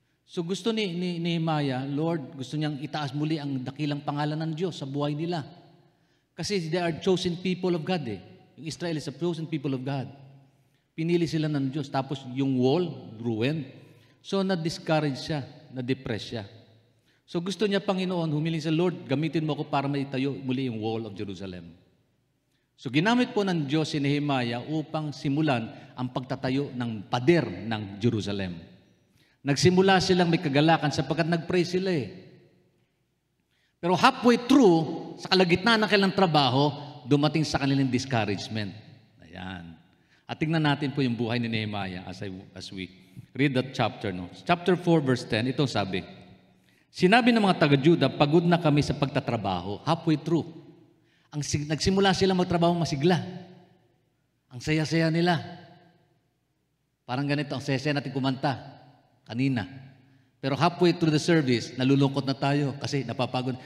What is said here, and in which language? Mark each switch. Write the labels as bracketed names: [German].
[Filipino] So gusto ni Nehemiah, Lord, gusto niyang itaas muli ang dakilang pangalan ng Diyos sa buhay nila. [English] Kasi they are chosen people of God Yung Israel is a chosen people of God. [Filipino] Pinili sila ng Diyos. Tapos yung wall, ruined. So na-discourage siya, na-depress siya. So gusto niya, Panginoon, humiling sa Lord, gamitin mo ako para maitayo muli yung wall of Jerusalem. So ginamit po ng Diyos si Nehemiah upang simulan ang pagtatayo ng pader ng Jerusalem. Nagsimula silang may kagalakan sapagkat nag-pray sila Pero halfway through, sa kalagitnaan ng kanilang trabaho, dumating sa kanilang discouragement. Ayan. At tingnan natin po yung buhay ni Nehemiah [English] as we read that chapter. Chapter 4 verse 10, ito sabi, [Filipino] Sinabi ng mga taga-Juda, pagod na kami sa pagtatrabaho. Halfway through. Nagsimula sila magtrabaho masigla. Ang saya-saya nila. Parang ganito, ang saya-saya natin kumanta kanina. Pero [English] halfway through the service, [Filipino] nalulungkot na tayo kasi napapagod.